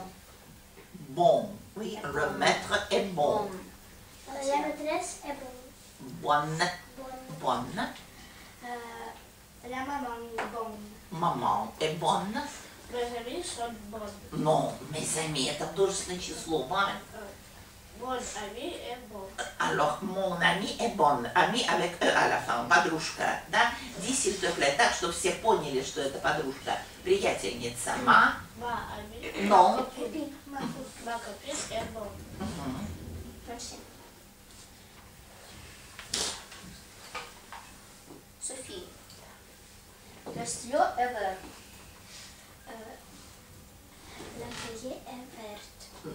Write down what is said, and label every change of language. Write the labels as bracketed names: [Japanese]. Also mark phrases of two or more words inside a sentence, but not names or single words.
[French] Bon, oui, le maître est bon. La maîtresse est bonne. Bonne, Bonne. bonne. La maman est bonne. Maman est bonne. Les amis sont bonnes. Non, mes amis, [Russian] это художественное число, Вань. [French] Mon ami est bon. Alors, mon ami est bonne. Ami avec E à la fin, [Russian] подружка, да? [French] Dis, s'il te plaît, [Russian] так, чтобы все поняли, что это подружка. Приятельница. [French] Ma amie. Non. Copine. Ma copine est bonne. Mhm. Merci. Sophie. Le stylo est vert. La feuille est verte.